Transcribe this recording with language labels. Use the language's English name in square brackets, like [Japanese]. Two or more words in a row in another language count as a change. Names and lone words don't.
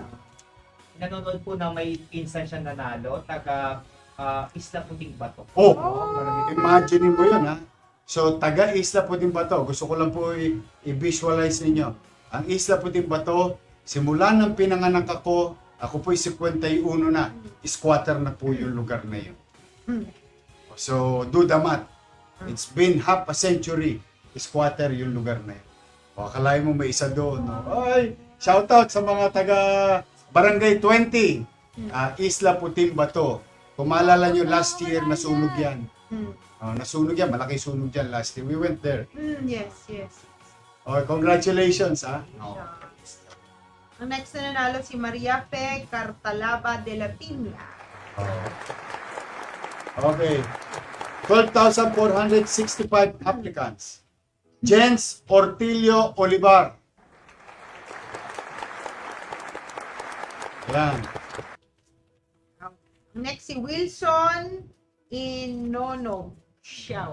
[Filipino] Nanonood po na may pinsan siya nanalo, taga Isla Puting Bato. Oh, imagine mo yun ha. So, taga Isla Puting Bato. Gusto ko lang po i-visualize ninyo. Ang Isla Puting Bato, simula ng pinanganak ako po 51 na. Squatter na po yung lugar na yun. [English] So, do the math. It's been half a century. [Filipino] Squatter yung lugar na yun. O, akalain mo may isa doon. No? Ay, shoutout sa mga taga Barangay 20. Isla Puting Bato. Kung maalala nyo, [English] last year [Filipino] nasunog yan. Nasunog yan, malaki sunog yan [English] last year. We went there. [Filipino] Yes. Oh, congratulations ha. Ang next na nanalo si Maria Pe Cartalaba de la Piña. Okay. 12,465 applicants. Jens Ortilio Olivar. Yan. Next si Wilson Inonog Xiao.